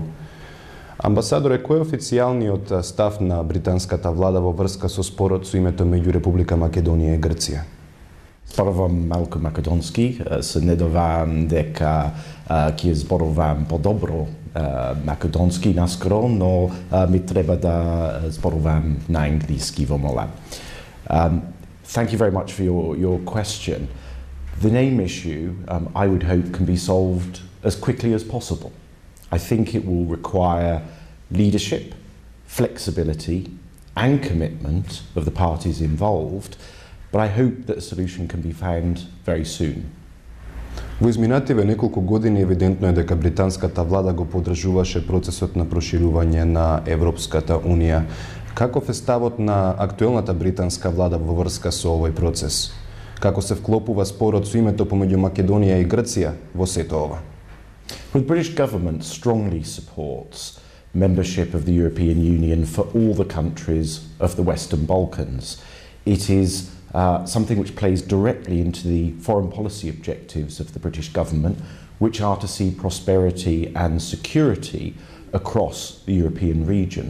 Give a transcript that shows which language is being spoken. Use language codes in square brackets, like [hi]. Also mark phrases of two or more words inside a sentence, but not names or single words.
[mk] Амбасадоре, кој е официјалниот став на британската влада во врска со спорот со името меѓу Република Македонија и Грција? Зборувам малку македонски, се недовам дека ќе зборувам подобро македонски наскоро, но ми треба да зборувам на англиски во мола. [en] Thank you very much for your question. The name issue, I would hope, can be solved as quickly as possible. I think it will require leadership, flexibility and commitment of the parties involved, but I hope that a solution can be found very soon. [mk] Во изминативе неколку години евидентно е дека британската влада го поддржуваше процесот на проширување на Европската Унија. Каков е ставот на актуелната британска влада во врска со овој процес? Како се вклопува спорот со името помеѓу Македонија и Грција во сето ова? [en] The British government strongly supports membership of the European Union for all the countries of the Western Balkans. It is something which plays directly into the foreign policy objectives of the British government, which are to see prosperity and security across the European region.